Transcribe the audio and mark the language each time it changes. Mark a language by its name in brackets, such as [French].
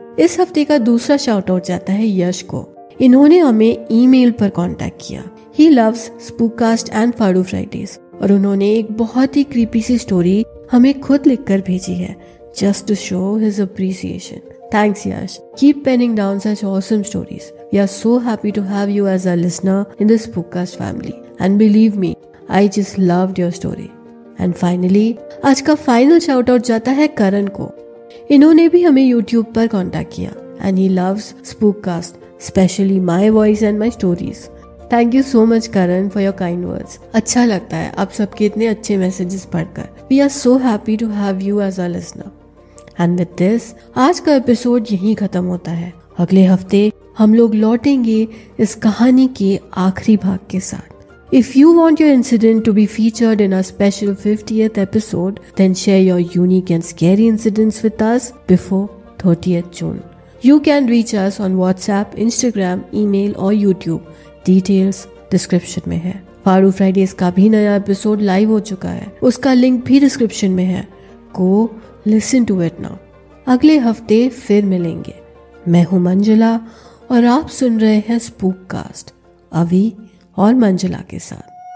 [Hindi] इस हफ्ते का दूसरा शाउट आउट जाता है यश को। इन्होंने हमें ईमेल पर कांटेक्ट किया। [English] he loves Spookcast and फाड़ू Fridays [Hindi] और उन्होंने एक बहुत ही क्रीपी सी स्टोरी हमें खुद लिखकर भेजी है, [English] just to show his appreciation. Thanks Yash. Keep penning down such awesome stories. We are so happy to have you as a listener in the Spookcast family. And believe me, I just loved your story. And finally, [Hindi] आज का final shout out जाता है करण को। इन्होंने भी हमें YouTube पर contact किया [English] and he loves Spookcast, especially my voice and my stories. Thank you so much Karan for your kind words. [Hindi] अच्छा लगता है आप सबके इतने अच्छे मैसेजेस पढ़कर। [English] We are so happy to have you as a listener. And with this, [Hindi] आज का एपिसोड यहीं खत्म होता है। अगले हफ्ते हम लोग लौटेंगे इस कहानी के आखिरी भाग के साथ। [English] If you want your incident to be featured in our special 50th episode, then share your unique and scary incidents with us before 30th June. You can reach us on WhatsApp, Instagram, email or YouTube. [Hindi] Details description में है। फाड़ू Fridays का भी नया episode live हो चुका है, उसका link भी डिस्क्रिप्शन में है। [English] Go listen to it now. [Hindi] अगले हफ्ते फिर मिलेंगे। मैं हूँ मंजुला और आप सुन रहे हैं स्पूककास्ट अभी और मंजुला के साथ।